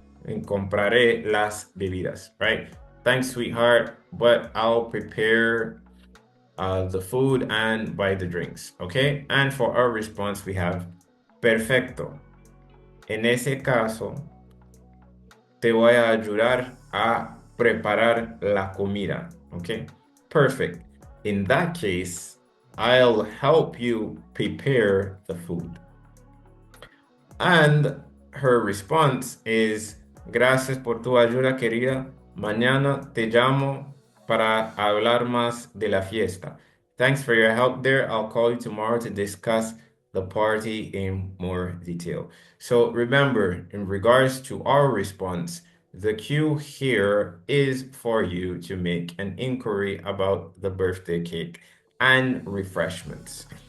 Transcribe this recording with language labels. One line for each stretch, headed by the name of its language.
Spanish: And compraré las bebidas, right?
English: Thanks, sweetheart, but I'll prepare the food and buy the drinks, okay? And for our response, we have perfecto.
Spanish: En ese caso, te voy a ayudar a preparar la comida, okay?
English: Perfect. In that case, I'll help you prepare the food. And her response is,
Spanish: gracias por tu ayuda, querida. Mañana te llamo para hablar más de la fiesta.
English: Thanks for your help there. I'll call you tomorrow to discuss the party in more detail. So remember, in regards to our response, the cue here is for you to make an inquiry about the birthday cake and refreshments.